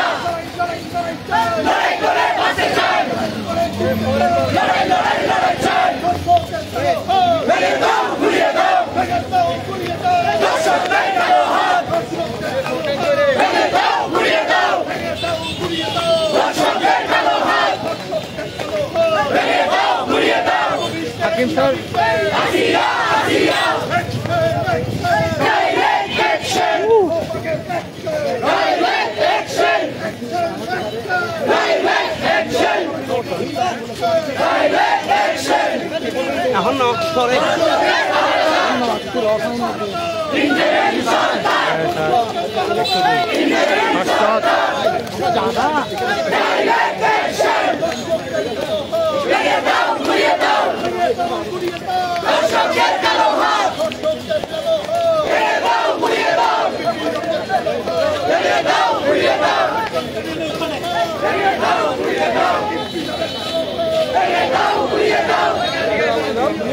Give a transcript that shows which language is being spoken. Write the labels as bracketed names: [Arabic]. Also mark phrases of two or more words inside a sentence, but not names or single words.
[Bangla] লড়াই করে বাঁচতে চাই লড়াই লড়াই লড়াই চাই ভেঙে দাও ঘুরিয়ে দাও দoshoker কালো হাত ভেঙে দাও ঘুরিয়ে দাও দoshoker কালো হাত ভেঙে দাও ঘুরিয়ে দাও হাকিম স্যার আসিয়া আসিয়া [English] direct action direct action direct action direct action [Bangla] এখন না সরে [English] interim Sarkar interim Sarkar direct action [Bangla] ভেঙে দাও ঘুরিয়ে দাও দoshoker কালো হাত ভেঙে দাও ঘুরিয়ে দাও ভেঙে দাও ঘুরিয়ে দাও ভেঙে দাও ঘুরিয়ে দাও ভেঙে দাও ঘুরিয়ে দাও ভেঙে দাও